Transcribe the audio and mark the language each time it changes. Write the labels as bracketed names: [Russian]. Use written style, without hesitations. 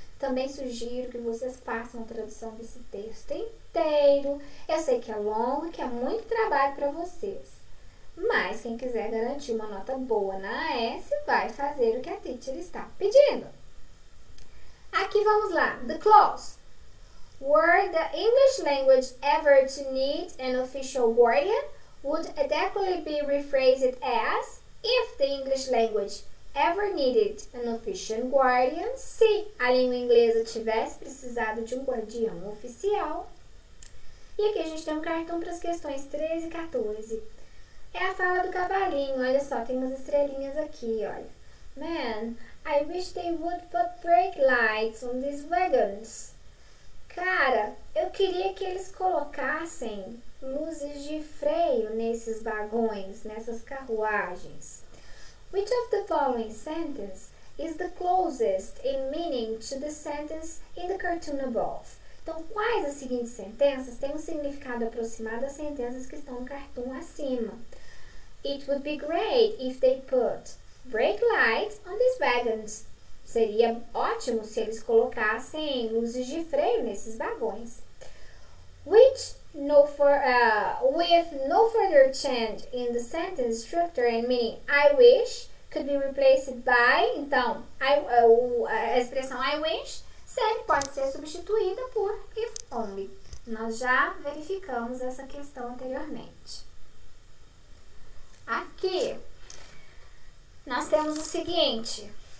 [Portuguese] Também sugiro que vocês façam a tradução desse texto inteiro. Eu sei que é longo, que é muito trabalho para vocês. Mas quem quiser garantir uma nota boa na AS vai fazer o que a teacher está pedindo. Aqui vamos lá. [English] The clause. Were the English language ever to need an official guardian, would adequately be rephrased as if the English language ever needed an official guardian. [Portuguese] Se a língua inglesa tivesse precisado de um guardião oficial. E aqui a gente tem um cartão para as questões 13 e 14. É a fala do cavalinho, olha só, tem umas estrelinhas aqui, olha. [English] Man, I wish they would put brake lights on these wagons. [Portuguese] Cara, eu queria que eles colocassem luzes de freio nesses vagões, nessas carruagens. [English] Which of the following sentence is the closest in meaning to the sentence in the cartoon above? [Portuguese] Então, quais as seguintes sentenças têm um significado aproximado das sentenças que estão no cartoon acima? [English] It would be great if they put brake lights on these wagons. [Portuguese] Seria ótimo se eles colocassem luzes de freio nesses vagões. [English] With no further change in the sentence structure and meaning, I wish could be replaced by. [Portuguese] Então, a expressão I wish sempre pode ser substituída por if only. Nós já verificamos essa questão anteriormente. Aqui, nós temos o seguinte.